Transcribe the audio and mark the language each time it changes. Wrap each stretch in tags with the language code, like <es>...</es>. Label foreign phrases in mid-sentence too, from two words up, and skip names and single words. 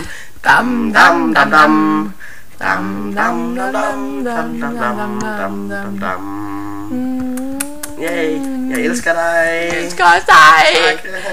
<da>Dam dam dam dam. Dam dam dam dam dam dam dam dam dam dam dam dam dam. dam. Yay, jeg elsker dig. Jeg elsker også dig. Tak.</da>